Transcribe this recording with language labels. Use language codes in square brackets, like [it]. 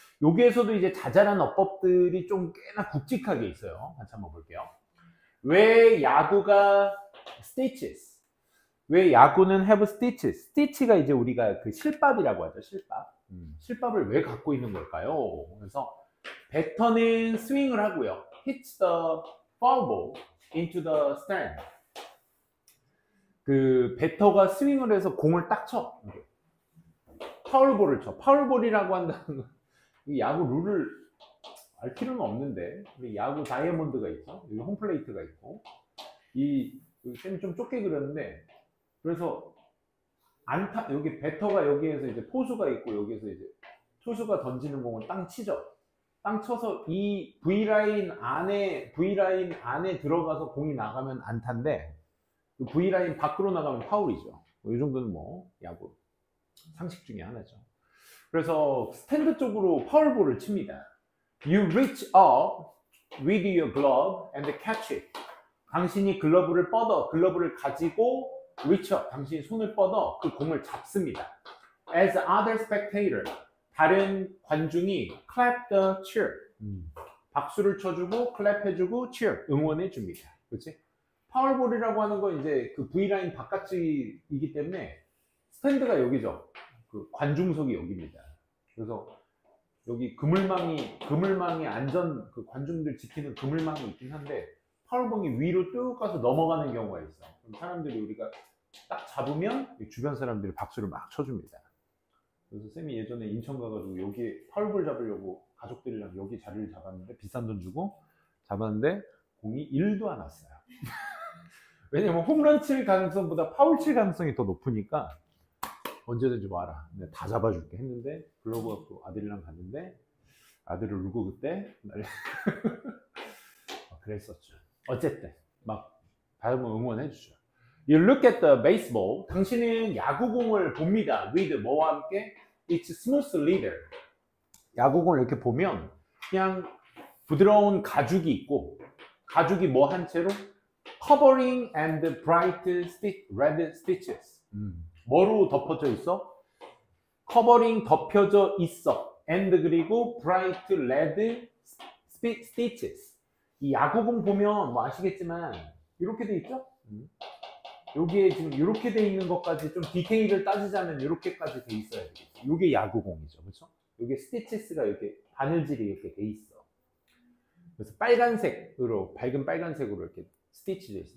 [ko] 여기에서도 이제 자잘한 어법들이 좀 꽤나 굵직하게 있어요. 같이 한번 볼게요. 왜 야구가 stitches? 왜 야구는 [en] have stitches? [ko] stitch가 이제 우리가 그 실밥이라고 하죠. 실밥. 실밥을 왜 갖고 있는 걸까요? 그래서 배터는 스윙을 하고요. [en] hits the foul ball into the stand. [ko] 그 배터가 스윙을 해서 공을 딱 쳐. 파울볼을 쳐. 파울볼이라고 한다는 건 이 야구 룰을 알 필요는 없는데 우리 야구 다이아몬드가 있어. 여기 홈플레이트가 있고 쌤이 좀 좁게 그렸는데 그래서 안타 여기 배터가 여기에서 이제 포수가 있고 여기에서 이제 투수가 던지는 공을 땅 치죠. 땅 쳐서 이 V라인 안에 들어가서 공이 나가면 안타인데 그 V라인 밖으로 나가면 파울이죠. 이 정도는 뭐 야구 상식 중에 하나죠. 그래서 스탠드 쪽으로 파울볼을 칩니다. [en] You reach up with your glove and catch it. [ko] 당신이 글러브를 가지고 [en] reach up, [ko] 당신이 손을 뻗어 그 공을 잡습니다. [en] As other spectator, [ko] 다른 관중이 [en] clap the cheer, [ko] 박수를 쳐주고 clap 해주고 cheer, 응원해줍니다. 그렇지? 파울볼이라고 하는 건 이제 그 V라인 바깥이기 때문에 스탠드가 여기죠. 그 관중석이 여기입니다. 그래서 여기 그물망이 그 관중들 지키는 그물망이 있긴 한데 파울볼이 위로 쭉 가서 넘어가는 경우가 있어. 그럼 사람들이 우리가 딱 잡으면 주변 사람들이 박수를 막 쳐줍니다. 그래서 쌤이 예전에 인천 가가지고 여기 파울볼 잡으려고 가족들이랑 여기 자리를 잡았는데 비싼 돈 주고 잡았는데 공이 1도 안 왔어요. 왜냐면 홈런 칠 가능성보다 파울 칠 가능성이 더 높으니까 언제든지 와라. 내가 다 잡아줄게 했는데 글러브 갖고 아들이랑 갔는데 아들을 울고 그때 그랬었죠. 어쨌든 막 받으면 응원해주죠. [en] You look at the baseball. [ko] 당신은 야구공을 봅니다. [en] with [ko] 뭐와 함께? [en] It's smooth leader. [ko] 야구공을 이렇게 보면 그냥 부드러운 가죽이 있고 가죽이 뭐 한 채로? [en] Covering and bright red stitches. [ko] 뭐로 덮어져 있어? Covering 덮여져 있어. [en] And [ko] 그리고 [en] bright red stitches. [ko] 이 야구공 보면 뭐 아시겠지만 이렇게 돼 있죠? 여기에 지금 이렇게 돼 있는 것까지 좀 디테일을 따지자면 이렇게까지 돼 있어야 되겠죠. 이게 야구공이죠, 그렇죠? 여기 스티치스가 이렇게 바늘질이 이렇게 돼 있어. 그래서 빨간색으로 밝은 빨간색으로 이렇게 스티치돼 있어.